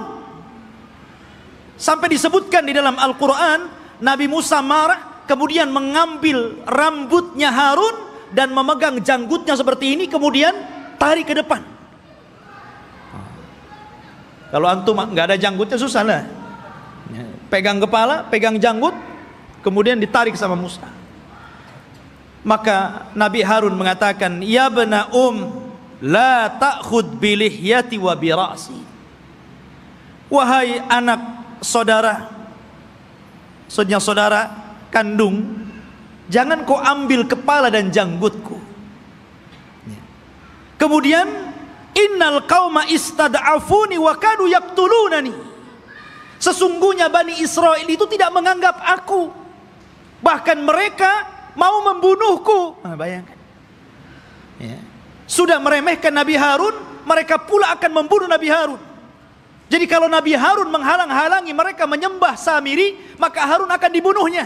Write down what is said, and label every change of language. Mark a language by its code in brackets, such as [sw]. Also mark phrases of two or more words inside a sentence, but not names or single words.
[id] Sampai disebutkan di dalam Al-Quran, Nabi Musa marah, kemudian mengambil rambutnya Harun dan memegang janggutnya seperti ini, kemudian tarik ke depan. Kalau antum nggak ada janggutnya susah lah. Pegang kepala, pegang janggut, kemudian ditarik sama Musa. Maka Nabi Harun mengatakan, [ar] يا بنا لا تأخذ بلحيتي وبرأسي. [id] Wahai anak saudara, maksudnya saudara kandung, jangan kau ambil kepala dan janggutku. Kemudian, [ar] إن القوم استضعفوني وكادوا يقتلونني. [id] Sesungguhnya Bani Israel itu tidak menganggap aku, bahkan mereka mau membunuhku. Bayangkan, ya. Sudah meremehkan Nabi Harun, mereka pula akan membunuh Nabi Harun. Jadi kalau Nabi Harun menghalang-halangi mereka menyembah Samiri, maka Harun akan dibunuhnya.